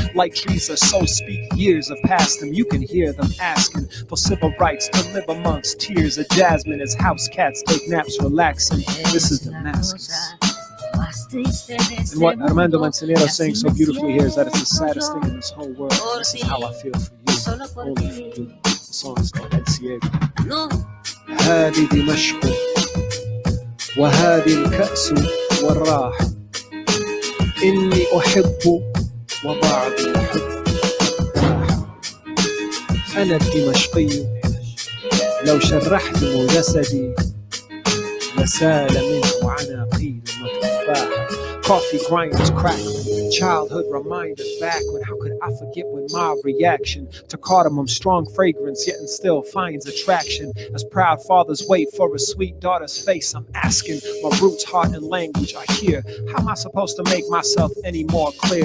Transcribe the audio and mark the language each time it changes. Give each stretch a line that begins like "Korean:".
English: Like trees are so speak years have passed them. You can hear them asking for civil rights to live amongst tears of jasmine as house cats take naps relaxing. This is Damascus. And what Armando Manzanero is saying so beautifully here is that it's the saddest thing in this whole world. This is how I feel for you, only for you. The song is called El Ciego.
Arabic: هذه دمشق وهذه الكأس والراح إني أحب وبعض الحب راح أنا الدمشقي لو شرحتم جسدي لسال منه عناقيد وتفاح.
English: Coffee grinders crackling, childhood reminders back when how could I forget when my reaction to cardamom strong fragrance yet and still finds attraction as proud fathers wait for a sweet daughter's face. I'm asking my roots, heart, and language I hear. How am I supposed to make myself any more clear?